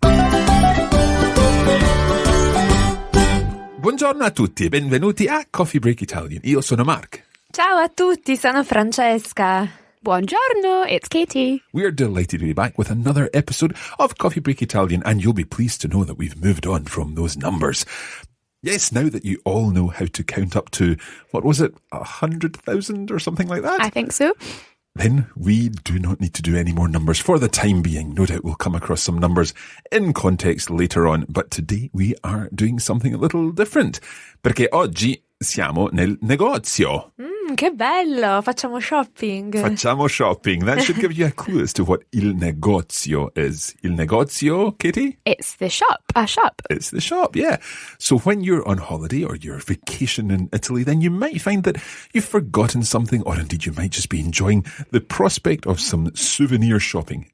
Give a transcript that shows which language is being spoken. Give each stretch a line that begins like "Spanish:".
Italian: Buongiorno a tutti e benvenuti a Coffee Break Italian. Io sono Mark. Ciao a tutti, sono Francesca.
English: Buongiorno, it's Katie. We're delighted to be back with another episode of Coffee Break Italian, and you'll be pleased to know that we've moved on from those numbers. Yes, now that you all know how to count up to, what was it, 100,000 or something like that? I think so. Then we do not need to do any more numbers for the time being. No doubt we'll come across some numbers in context later on, but today we are doing something a little different.
Italian: Perché oggi siamo nel negozio. Che bello, facciamo shopping. Facciamo shopping.
English: That should give you a clue as to what il negozio is.
Italian: Il negozio, Katie?
English: It's the shop, a shop. It's the shop, yeah. So when you're on holiday or you're vacation in Italy, then you might find that you've forgotten something, or indeed you might just be enjoying the prospect of some souvenir shopping.